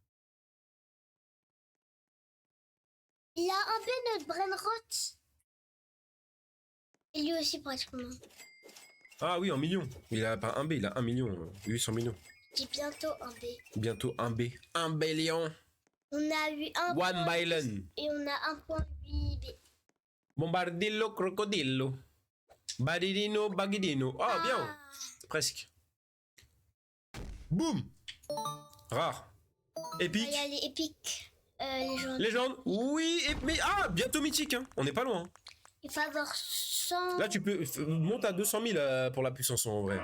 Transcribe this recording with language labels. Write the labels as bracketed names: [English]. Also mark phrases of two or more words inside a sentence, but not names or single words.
[French] Il a un peu notre Brainrot. Et lui aussi, pratiquement. Ah oui, en millions. Il a pas un B, il a 1 million. 800 millions. J'ai bientôt un B. Bientôt un B. Un billion. On a eu un [English] One point billion. [French] et on a 1.8 B. Bombardillo, crocodillo. Badidino, bagidino. Ah, bien. Presque. Boum. Rare. Épique. Il y a les épiques. Les gens. Légende. Oui. Mais ah, bientôt mythique. Hein. On n'est pas loin. Il faut avoir 100. Là, tu peux... Monte à 200 000 pour la puissance en vrai.